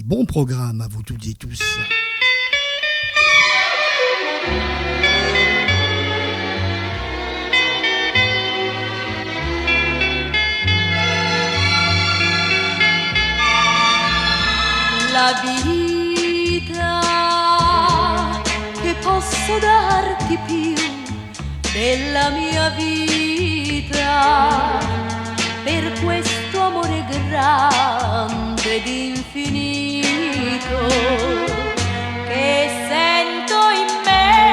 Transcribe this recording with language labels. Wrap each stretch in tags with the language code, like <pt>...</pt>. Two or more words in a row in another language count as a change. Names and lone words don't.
<fr>Bon programme à vous toutes et tous.</fr> <it>La vita che posso darti più della mia vita, per questo amore grande ed infinito che sento in me.</it>